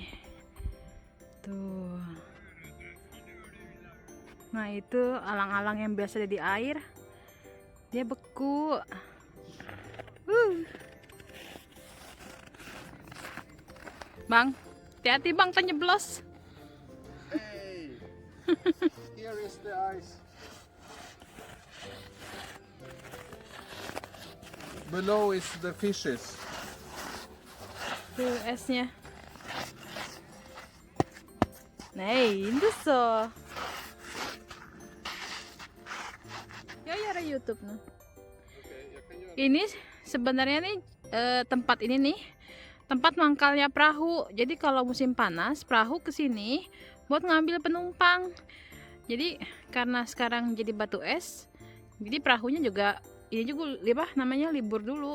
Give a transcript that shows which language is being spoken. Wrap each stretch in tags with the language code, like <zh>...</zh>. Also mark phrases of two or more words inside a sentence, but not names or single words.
<id>Tuh. Nah itu alang-alang yang biasa ada di air. Dia beku. Bang, hati-hati bang, penyeblos.</id> <en>Hey! Here is the ice. Below is the fishes.</en> <id>Tuh esnya.</id> <sv>Nej, inte så. Jag gör YouTube nu.</sv> <id>Ini sebenarnya nih tempat ini nih tempat mangkalnya perahu. Jadi kalau musim panas perahu kesini buat ngambil penumpang. Jadi karena sekarang jadi batu es, jadi perahunya juga ini juga apa namanya libur dulu.</id>